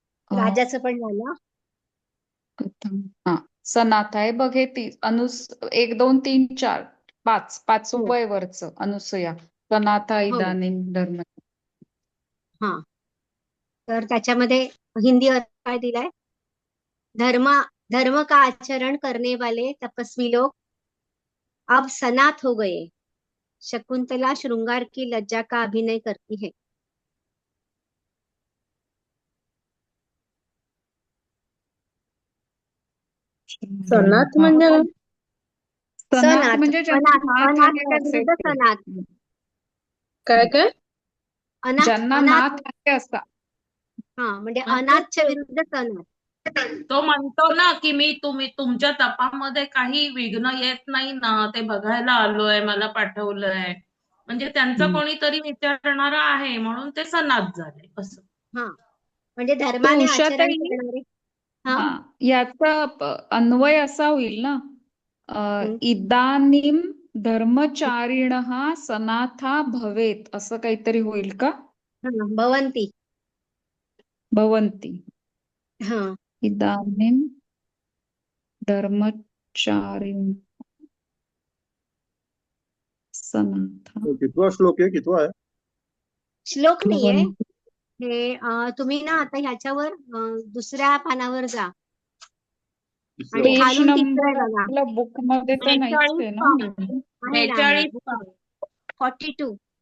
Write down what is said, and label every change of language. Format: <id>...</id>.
<mr>राजाचं पण झालं. प्रथम हा, सनाथा आहे बघ. हे 1 2 3 4 5 हो 5वं आहे वरचं. अनुसूया सनाथा हो.</mr> <sa>इदानीं धर्म.</sa> <mr>हा, तर त्याच्यामध्ये हिंदी अर्थ काय दिलाय?</mr> <hi>धर्म धर्म का आचरण करने वाले तपस्वी लोग अब सनाथ हो गए, शकुंतला श्रृंगार की लज्जा का अभिनय करती है.</hi> <mr>सनाथ म्हणजे काय? सनाथ सनाथ, म्हणजे ज्यांना अनाथ, नाथ अनाथ आहे च्या असे विरुद्ध ते. सनाथ. काय काय? अनाथ, ज्यांना अनाथ, नाथ आहे असा. हा म्हणजे अनाथच्या विरुद्ध सनाथ. तो म्हणतो ना की तुम्ही तुमच्या तपामध्ये काही विघ्न येत नाही ना, ते बघायला आलोय, मला पाठवलंय. म्हणजे त्यांचा कोणीतरी विचारणारा आहे म्हणून ते सनाथ झाले असं. हा म्हणजे तर धर्माने आचरण उषाताई, करणारे. हा. हा, याचा अन्वय असा होईल ना, हम्म.</mr> <sa>इदानीम धर्मचारिणः सनाथा भवेत</sa> <mr>असं काहीतरी होईल का? हा, भवंती.</mr> <sa>भवन्ति.</sa> <mr>हा.</mr> <sa>इदानीम धर्मचारिणः सनाथा</sa> <mr>तो कितवा श्लोक आहे, कितवा आहे? श्लोक नाहीये</mr> <sa>भवन्ति.</sa> <mr>हे. तुम्ही ना आता ह्याच्यावर दुसऱ्या पानावर जा आणि तिसरं. पेज खालून तिसरं नंबर बघा. आपल्या बुक मध्ये तर नाहीच 42 आहे ना. पान. आहे ना, 42 पान. 42.</mr>